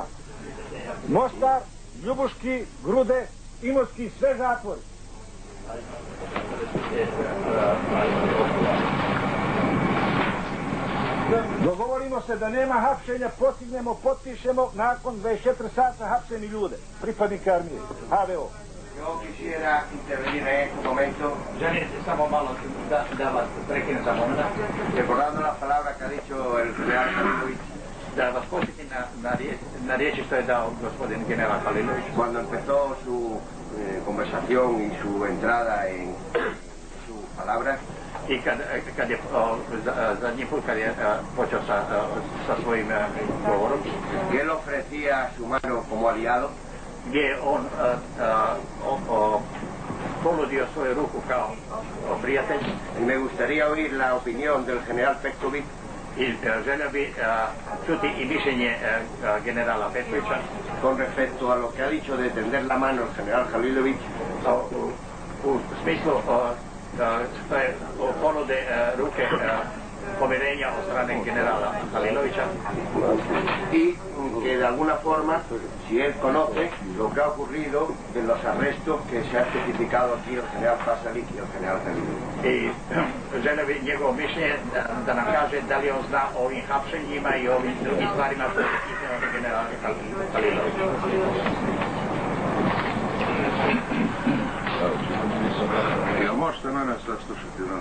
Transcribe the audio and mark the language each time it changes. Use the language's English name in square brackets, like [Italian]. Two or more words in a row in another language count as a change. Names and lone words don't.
[Bosnian] Mostar, Ljubuški, Grude, Imotski, sve zatvori. Dogovorimo se da nema hapšenja, postignemo, potpišemo nakon 24 sata hapšeni ljude, pripadnike armije, HVO. [Spanish] Yo quisiera intervenir en este momento. [Bosnian] Želite samo malo da vas prekinem za moment. [Spanish] Recordando las palabras que ha dicho el general Halilović. [Bosnian] Da vas posjetim na riječi što je dao gospodin general Halilović. [Spanish] Cuando empezó su conversación y su entrada en sus palabras. [Bosnian] I kad je zadnji put kad je počeo sa svojim govorom. [Spanish] Que él ofrecía su mano como aliado. [Bosnian] Gdje on ponudio svoju ruku kao prijatelj. [Spanish] Me gustaría oír la opinión del general Petković. [Bosnian] I želio bi čuti i mišljenje generala Petkovića. [Spanish] Con respecto a lo que ha dicho de tender la mano el general Halilović. [Bosnian] U smislu što je ponude ruke pomirenja od strane generala Halilovića. [Spanish] Y que de alguna forma, si él conoce lo que ha ocurrido de los arrestos que se ha especificado aquí el general Pasalic y el general Halilović. [Bosnian] I želio bi njegovo mišljenje da nam kaže da li on zna o ovim hapšenjima i ovim drugim stvarima koje je iznio general Halilović. Jel možete mene saslušati?